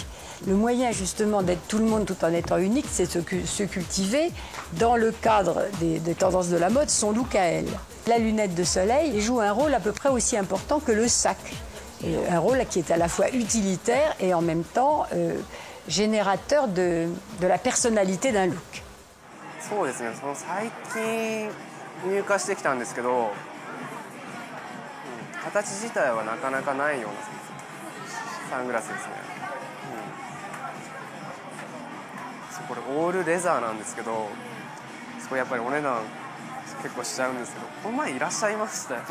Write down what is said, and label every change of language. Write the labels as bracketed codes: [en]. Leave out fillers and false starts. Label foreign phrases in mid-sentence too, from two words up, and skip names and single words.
[fr] Le moyen, justement, d'être tout le monde tout en étant unique, c'est se cultiver dans le cadre des tendances de la mode, son look à elle. La lunette de soleil joue un rôle à peu près aussi important que le sac. Un rôle qui est à la fois utilitaire et en même temps générateur de la personnalité d'un look. [ja] そうですね、最近入荷してきたんですけど、形自体はなかなかないようなサングラスですね。これオールレザーなんですけど、そこやっぱりお値段結構しちゃうんですけど、この前いらっしゃいましたよ。